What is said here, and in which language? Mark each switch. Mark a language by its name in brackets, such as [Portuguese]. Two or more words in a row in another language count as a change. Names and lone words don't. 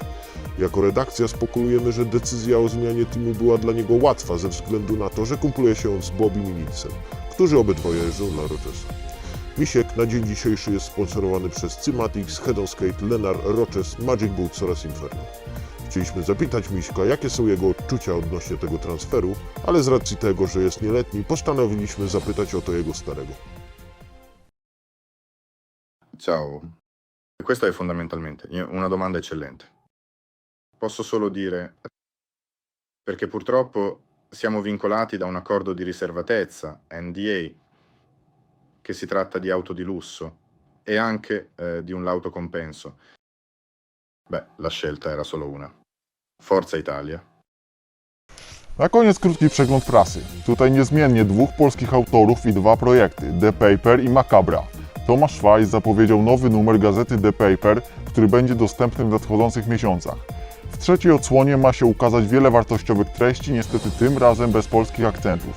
[Polish] Jako redakcja spekulujemy, że decyzja o zmianie teamu była dla niego łatwa ze względu na to, że kumpluje się on z Bobby Minicem, którzy obydwoje jeżdżą dla Rochesa. Misiek na dzień dzisiejszy jest sponsorowany przez Cymatics, Head on Skate, Lenar, Roches, Magic Boots oraz Inferno. Chcieliśmy zapytać Miśka, jakie są jego odczucia odnośnie tego transferu, ale z racji tego, że jest nieletni, postanowiliśmy zapytać o to jego starego. [Italian] Ciao, questa è fondamentalmente una domanda eccellente. Posso solo dire, perché purtroppo siamo vincolati da un accordo di riservatezza, NDA, che si tratta di auto di lusso e anche di un lauto compenso. Beh, la scelta era solo una. Forza Italia. [Polish] Na koniec krótki przegląd prasy. Tutaj niezmiennie dwóch polskich autorów i dwa projekty, The Paper i Macabra. Tomasz Schweiss zapowiedział nowy numer gazety The Paper, który będzie dostępny w nadchodzących miesiącach. W trzeciej odsłonie ma się ukazać wiele wartościowych treści, niestety tym razem bez polskich akcentów.